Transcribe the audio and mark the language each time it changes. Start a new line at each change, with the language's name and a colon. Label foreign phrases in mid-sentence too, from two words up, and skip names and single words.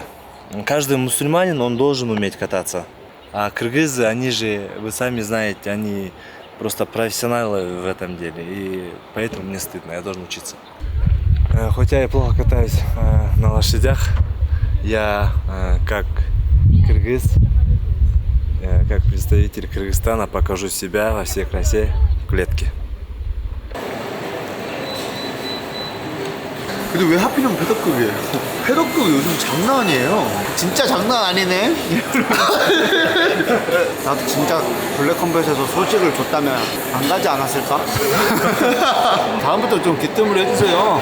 Russian: Каждый мусульманин, он должен уметь кататься. А кыргызы, они же, вы сами знаете, они просто профессионалы в этом деле. И поэтому мне стыдно, я должен учиться. Хотя я плохо катаюсь на лошадях, я как кыргыз, как представитель Кыргызстана покажу себя во всей красе в клетке.
Korean: 근데 왜 하필이면 패더급이에요? 패더급 요즘 장난 아니에요. 진짜 장난 아니네. 나도 진짜 블랙컴뱃에서 소식을 줬다면 안 가지 않았을까? 다음부터 좀 귀뜸을 해주세요.